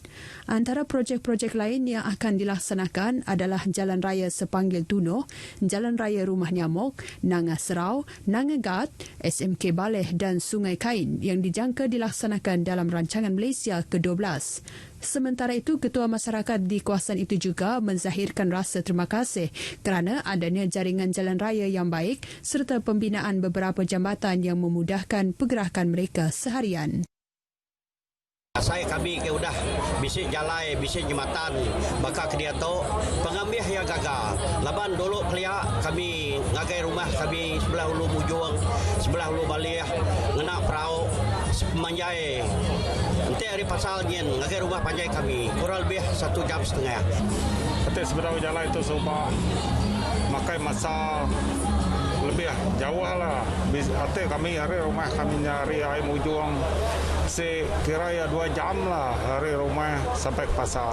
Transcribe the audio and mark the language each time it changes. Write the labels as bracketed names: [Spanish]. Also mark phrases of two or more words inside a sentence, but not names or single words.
[Malay] Antara projek-projek lain yang akan dilaksanakan adalah Jalan Raya Sepanggil Tunoh, Jalan Raya Rumah Nyamuk, Nanga Serau, Nanga Gat, SMK Baleh dan Sungai Kain yang dijangka dilaksanakan dalam rancangan Malaysia ke-12. Sementara itu, Ketua Masyarakat di kawasan itu juga menzahirkan rasa terima kasih kerana adanya jaringan jalan raya yang baik serta pembinaan beberapa jambatan yang memudahkan pergerakan mereka seharian. [Iban] Kami udah bisik jalai, bisik jembatan, bakal ke dia tu pengambil yang gagal. Laban dulu pelia kami ngagai rumah kami sebelah Ulu Mujung, sebelah Ulu Baleh, ngena perahu manjai. Nanti hari pasal nyen ngagai rumah panjai kami kurang lebih 1 jam setengah. Nanti sebelah jalan itu coba makai masa lebih jauh lah. Nanti kami hari rumah kami nyari air Mujung. Kira ya 2 jam lah hari rumah sampai ke pasar.